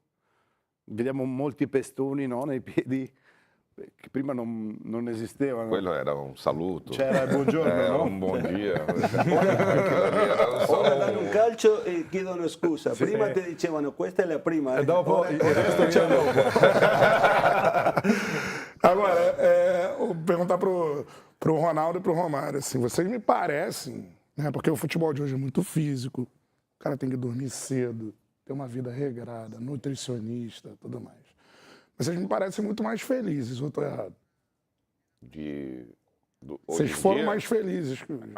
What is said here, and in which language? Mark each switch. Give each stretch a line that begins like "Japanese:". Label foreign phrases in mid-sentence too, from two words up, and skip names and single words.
Italian: Vediamo molti pestoni, no, nei piedi che prima non esistevano. Quello era un saluto. C'era il buongiorno, no? Un buon dia. Ora danno un calcio e chiedono scusa. Prima ti dicevano questa è la prima. E dopo il resto viene dopo.
Portuguese: Agora, vou perguntar pro Ronaldo e pro Romário, assim, vocês me parecem, né, porque o futebol de hoje é muito físico, o cara tem que dormir cedo, ter uma vida regrada, nutricionista, tudo mais. Vocês me parecem muito mais felizes, ou estou errado? Vocês foram mais felizes que hoje.